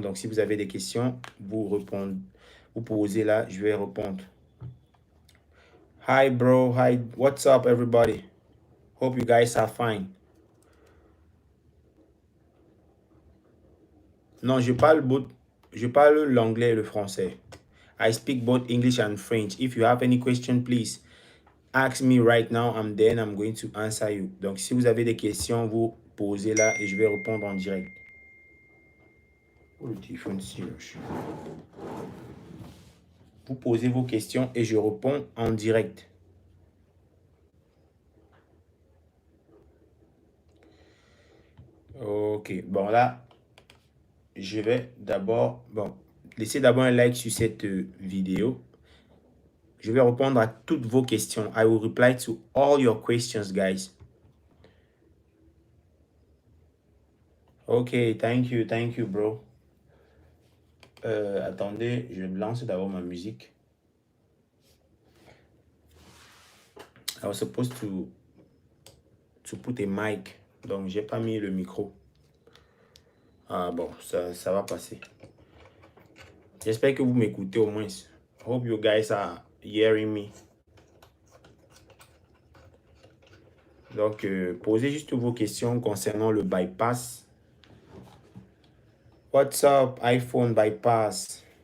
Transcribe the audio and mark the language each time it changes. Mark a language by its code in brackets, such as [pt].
[fr] Donc, si vous avez des questions, vous posez là, je vais répondre. [en] Hi, bro. Hi. What's up, everybody? Hope you guys are fine. [fr] Non, je parle l'anglais et le français. [en] I speak both English and French. If you have any question, please ask me right now and then I'm going to answer you. [fr] Donc, si vous avez des questions, vous posez là et je vais répondre en direct. Oh, le téléphone ici. Vous posez vos questions et je réponds en direct. Ok, bon là, je vais d'abord, laissez d'abord un like sur cette vidéo. Je vais répondre à toutes vos questions. [en] I will reply to all your questions, guys. Ok, thank you, bro. [fr] Attendez, je lance d'abord ma musique. [en] I was supposed to put a mic, [fr] donc j'ai pas mis le micro. Ah bon, ça va passer. J'espère que vous m'écoutez au moins. [en] Hope you guys are hearing me. [fr] Donc, posez juste vos questions concernant le bypass. [en] What's up, iPhone bypass?